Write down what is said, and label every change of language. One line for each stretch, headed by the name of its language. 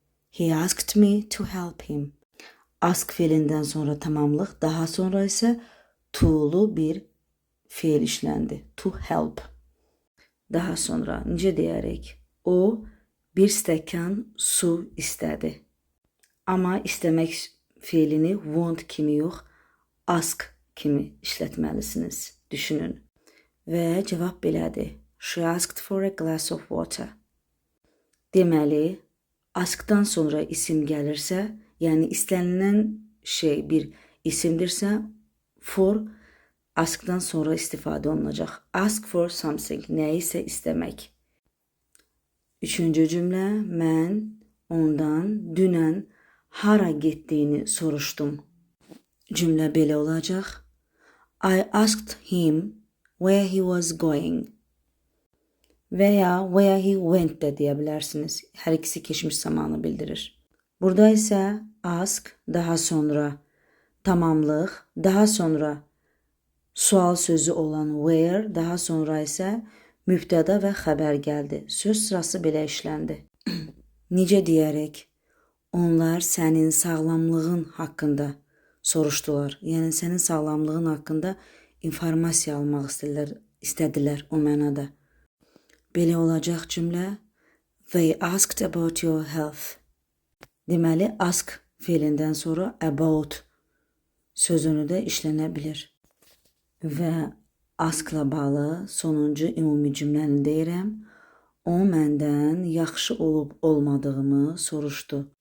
English: He asked me to help him.
Azerbaijani: Ask feilindən sonra tamamlıq, daha sonra isə to'lu bir feil işləndi. To help. Daha sonra necə deyərik? O bir stəkan su istədi. Amma istəmək feilini want kimi yox, ask kimi işlətməlisiniz. Düşünün. Və cavab belədir.
English: She asked for a glass of water.
Azerbaijani: Deməli, askdan sonra isim gəlirsə, yəni istənilən şey bir isimdirsə, for askdan sonra istifadə olunacaq.
English: Ask for something,
Azerbaijani: nəyisə istəmək. Üçüncü cümlə, mən ondan dünən hara getdiyini soruşdum. Cümlə belə olacaq.
English: I asked him where he was going.
Azerbaijani: Və ya
English: where he went
Azerbaijani: də deyə bilərsiniz. Hər ikisi keçmiş zamanı bildirir. Burada isə ask, daha sonra tamamlıq, daha sonra sual sözü olan where, daha sonra isə mübtəda və xəbər gəldi. Söz sırası belə işləndi. Necə deyərək? Onlar sənin sağlamlığın haqqında soruşdular. Yəni sənin sağlamlığın haqqında informasiya almaq istədilər o mənada. Belə olacaq cümlə.
English: They asked about your health.
Azerbaijani: Deməli, ask feilindən sonra about sözünü də işlənə bilir. Və askla bağlı sonuncu ümumi cümləni deyirəm. O məndən yaxşı olub olmadığımı soruşdu.